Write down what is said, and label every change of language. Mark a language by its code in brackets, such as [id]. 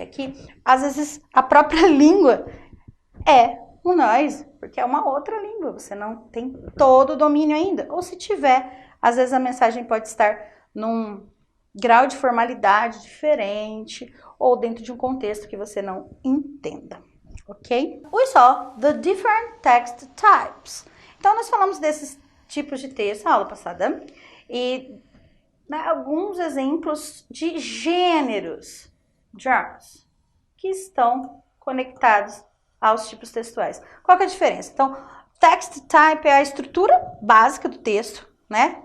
[pt] É que, às vezes, a própria língua é um noise, porque é uma outra língua. Você não tem todo o domínio ainda. Ou se tiver, às vezes a mensagem pode estar num grau de formalidade diferente ou dentro de um contexto que você não entenda, ok? [en] We saw the different text types. [pt] Então, nós falamos desses tipos de texto na aula passada e alguns exemplos de gêneros, genres, que estão conectados aos tipos textuais. Qual que é a diferença? Então, text type é a estrutura básica do texto, né?